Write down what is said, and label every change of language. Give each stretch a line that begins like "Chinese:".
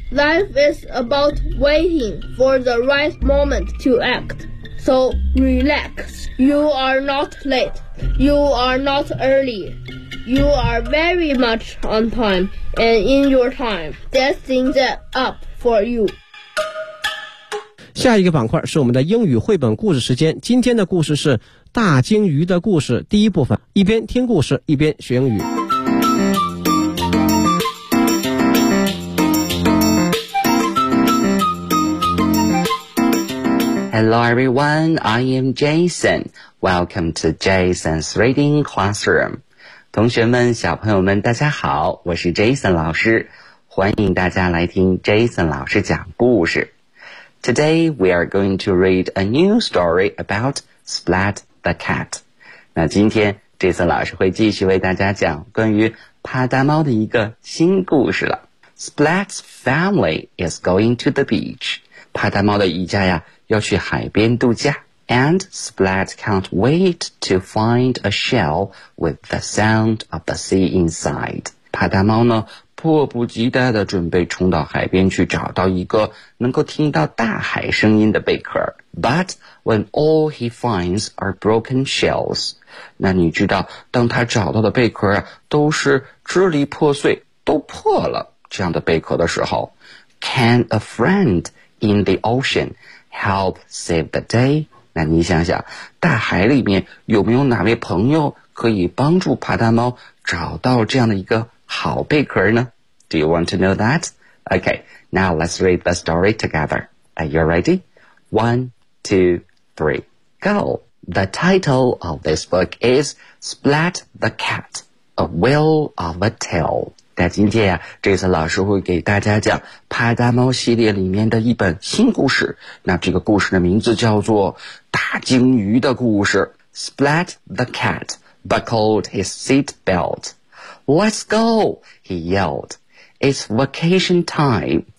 English: Life is about waiting for the right moment to act. So relax. You are not late. You are not early. You are very much on time and in your time. Destined up for you.
Chinese: 下一个板块是我们的英语绘本故事时间。今天的故事是大鲸鱼的故事第一部分。一边听故事一边学英语。
English: Hello everyone, I am Jason. Welcome to Jason's Reading Classroom.
Chinese: 同学们，小朋友们，大家好，我是 Jason 老师，欢迎大家来听 Jason 老师讲故事。
English: Today we are going to read a new story about Splat the Cat.
Chinese: 那今天 Jason 老师会继续为大家讲关于啪嗒猫的一个新故事了。
English: Splat's family is going to the beach.
Chinese: 啪嗒猫的一家呀，要去海边度假。
English: And Splat can't wait to find a shell with the sound of the sea inside.
Chinese: 啪嗒猫呢，迫不及待地准备冲到海边去找到一个能够听到大海声音的贝壳。
English: But when all he finds are broken shells,
Chinese: 那你知道，当他找到的贝壳啊，都是支离破碎，都破了，这样的贝壳的时候
English: ,Can a friend in the ocean help save the day?
Chinese: 那你想想，大海里面有没有哪位朋友可以帮助啪嗒猫找到这样的一个好贝壳呢？
English: Do you want to know that? Okay, now let's read the story together. Are you ready? 1, 2, 3, go! The title of this book is Splat the Cat, A Whale of a Tale.
Chinese: 那今天啊，这次老师会给大家讲啪嗒猫系列里面的一本新故事。那这个故事的名字叫做大鲸鱼的故事。
English: Splat the cat buckled his seatbelt. Let's go, he yelled. It's vacation time.